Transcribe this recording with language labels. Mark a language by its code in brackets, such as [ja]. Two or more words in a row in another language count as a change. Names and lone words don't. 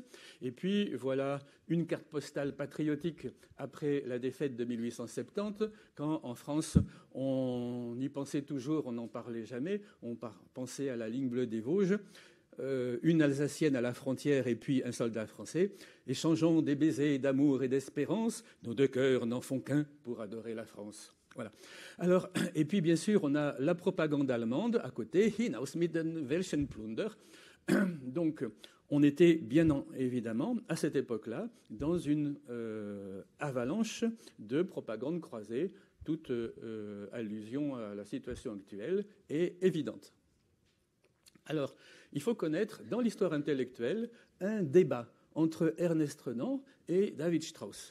[fr] Et puis voilà une carte postale patriotique après la défaite de 1870, quand en France on y pensait toujours, on n'en parlait jamais, on pensait à la ligne bleue des Vosges, une Alsacienne à la frontière et puis un soldat français. Échangeons des baisers d'amour et d'espérance, nos deux cœurs n'en font qu'un pour adorer la France. Voilà. Alors, et puis bien sûr, on a la propagande allemande à côté, [de] hinaus mit den Welschenplunder. [fr] Donc, on était bien évidemment, à cette époque-là, dans une avalanche de propagande croisée. Toute allusion à la situation actuelle est évidente. Alors, il faut connaître, dans l'histoire intellectuelle, un débat entre Ernest Renan et David Strauss.